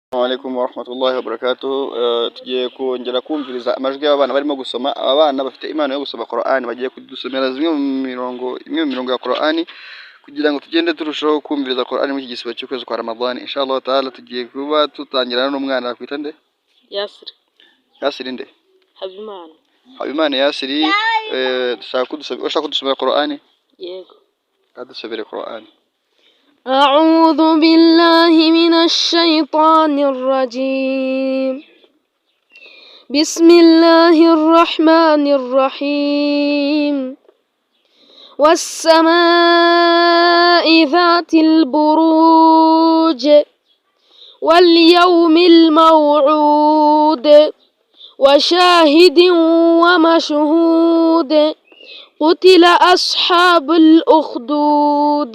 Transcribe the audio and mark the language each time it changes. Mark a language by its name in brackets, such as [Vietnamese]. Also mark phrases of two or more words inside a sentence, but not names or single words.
[Arabic] السلام عليكم ورحمة الله وبركاته. [Kinyarwanda] Tugiye kongera kumviriza amajwi y'abana barimo gusoma. Abana bafite impano yo gusoma Qur'an bagiye kudusomera imwe mu mirongo ya Qur'an kugira ngo tugende turushaho kumviriza Qur'an muri iki gisibo cy'ukwezi kwa Ramadan. [Arabic] إن شاء الله تعالى [Kinyarwanda] tugiye kuba tutangirana n'umwana wakwita nde? Yasiri. Yasiri nde? Habimana. Habimana Yasiri. Ushaka kudusomera Qur'an? Yego. Kadusomere Qur'an. [Arabic] أعوذ بالله من الشيطان الرجيم. بسم الله الرحمن الرحيم. والسماء ذات البروج واليوم الموعود وشاهد ومشهود قتل أصحاب الأخدود